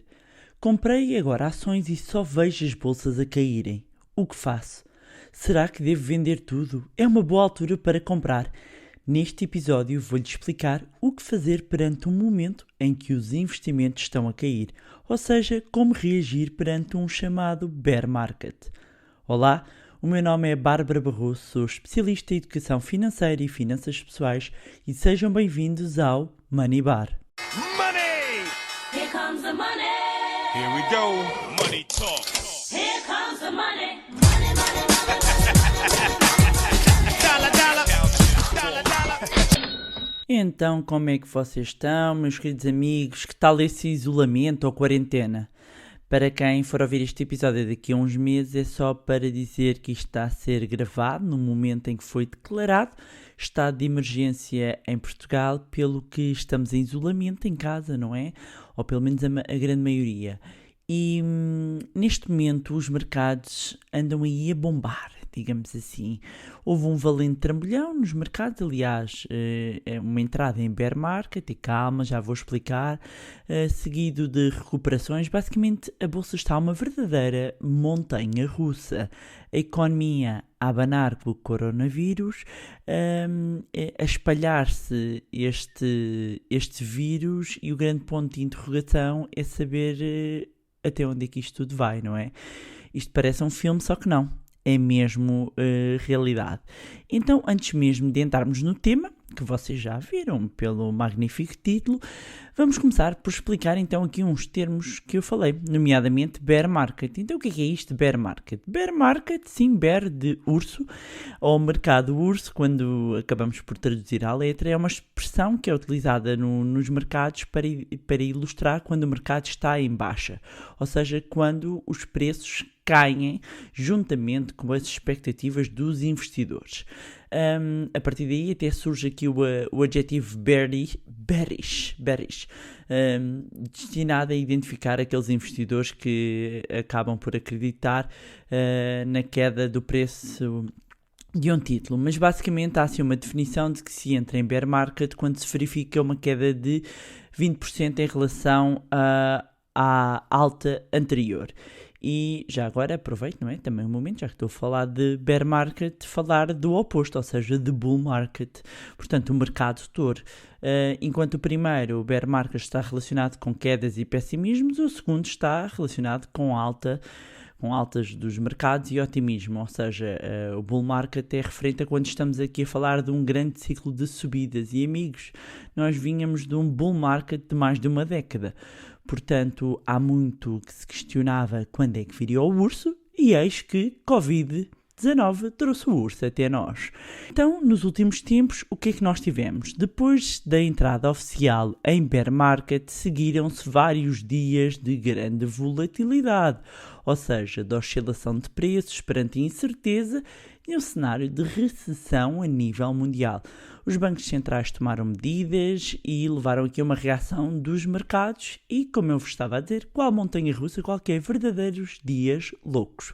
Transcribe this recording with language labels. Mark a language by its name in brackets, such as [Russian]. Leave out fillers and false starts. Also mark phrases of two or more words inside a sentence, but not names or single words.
[Portuguese] Comprei agora ações e só vejo as bolsas a caírem. O que faço? Será que devo vender tudo? É uma boa altura para comprar. Neste episódio vou-lhe explicar o que fazer perante um momento em que os investimentos estão a cair, ou seja, como reagir perante um chamado [English] bear market. [Portuguese] Olá, o meu nome é Bárbara Barroso, sou especialista em educação financeira e finanças pessoais e sejam bem-vindos ao Money Bar. [English] Money! Here comes the money. Here we go. Money talk. Here comes the money. Money, money, money, Dollar, dollar. Dollar, dollar. [Portuguese] Então, como é que vocês estão, meus queridos amigos? Que tal esse isolamento ou quarentena? Para quem for ouvir este episódio daqui a uns meses, é só para dizer que isto está a ser gravado no momento em que foi declarado estado de emergência em Portugal, pelo que estamos em isolamento em casa, não é? Ou pelo menos a grande maioria. E neste momento os mercados andam aí a bombar, digamos assim. Houve um valente trambolhão nos mercados, aliás, uma entrada em [English] bear market, [Portuguese] e calma, já vou explicar, seguido de recuperações. Basicamente, a bolsa está uma verdadeira montanha russa. A economia a abanar com o coronavírus, a espalhar-se este vírus, e o grande ponto de interrogação é saber até onde é que isto tudo vai, não é? Isto parece um filme, só que não. É mesmo realidade. Então, antes mesmo de entrarmos no tema, que vocês já viram pelo magnífico título, vamos começar por explicar então aqui uns termos que eu falei, nomeadamente [English] bear market. [Portuguese] Então, o que é isto de [English] bear market? Bear market, [Portuguese] sim, bear de urso, ou mercado urso, quando acabamos por traduzir à letra, é uma expressão que é utilizada nos mercados para ilustrar quando o mercado está em baixa, ou seja, quando os preços caem juntamente com as expectativas dos investidores. A partir daí até surge aqui o adjetivo bearish, destinado a identificar aqueles investidores que acabam por acreditar na queda do preço de um título. Mas basicamente há assim uma definição de que se entra em [English] bear market [Portuguese] quando se verifica uma queda de 20% em relação à alta anterior. E já agora aproveito, não é? Também um momento, já que estou a falar de [English] bear market, [Portuguese] falar do oposto, ou seja, de [English] bull market. [Portuguese] Portanto, o mercado touro. Enquanto o primeiro, o [English] bear market, [Portuguese] está relacionado com quedas e pessimismos, o segundo está relacionado com altas dos mercados e otimismo, ou seja, o [English] bull market [Portuguese] é referente a quando estamos aqui a falar de um grande ciclo de subidas. E amigos, nós vínhamos de um [English] bull market [Portuguese] de mais de uma década. Portanto, há muito que se questionava quando é que viria o urso, e eis que Covid-19 trouxe o urso até nós. Então, nos últimos tempos, o que é que nós tivemos? Depois da entrada oficial em [English] bear market, [Portuguese] seguiram-se vários dias de grande volatilidade, ou seja, de oscilação de preços perante a incerteza e um cenário de recessão a nível mundial. Os bancos centrais tomaram medidas e levaram aqui a uma reação dos mercados e, como eu vos estava a dizer, qual montanha russa, qualquer verdadeiros dias loucos.